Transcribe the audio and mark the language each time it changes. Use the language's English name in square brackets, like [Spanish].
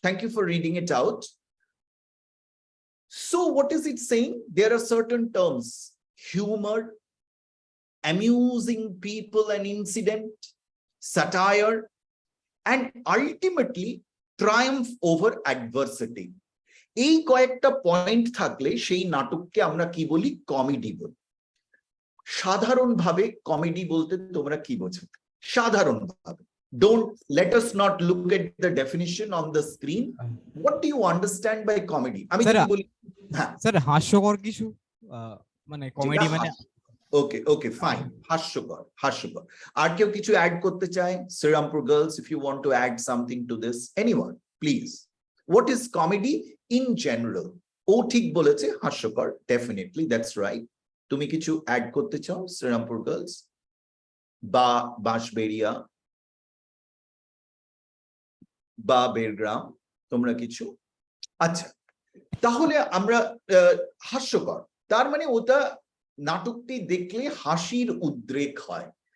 [English] Thank you for reading it out. So what is it saying? There are certain terms: humor, amusing people and incident, satire, and ultimately triumph over adversity. [Bangla] এই কয়েকটা point থাকলে সেই নাটককে আমরা কি বলি? Comedy বলি। সাধারণভাবে comedy বলতে তোমরা কি বোঝো? সাধারণভাবে, [English] don't let us not look at the definition on the screen. What do you understand by comedy? [Bangla] আমি [English] Sir, [Bangla] যদি বলি, হ্যাঁ স্যার হাস্যকর কিছু মানে কমেডি মানে ওকে ফাইন, হাস্যকর। আর কেউ কিছু অ্যাড করতে চায়? [English] Srirampur girls, if you want to add something to this, anyone please. What is comedy in general? [Bangla] ও ঠিক বলেছে, হাস্যকর, [English] definitely, that's right. [Bangla] তুমি কিছু অ্যাড করতে চাও শ্রীরামপুর গার্লস বা বাঁশবেড়িয়া বা বেরগ্রাম, তোমরা কিছু? আচ্ছা, তাহলে আমরা হাস্যকর, তার মানে ওটা নাটকটি দেখলে হাসির উদ্রেক হয়।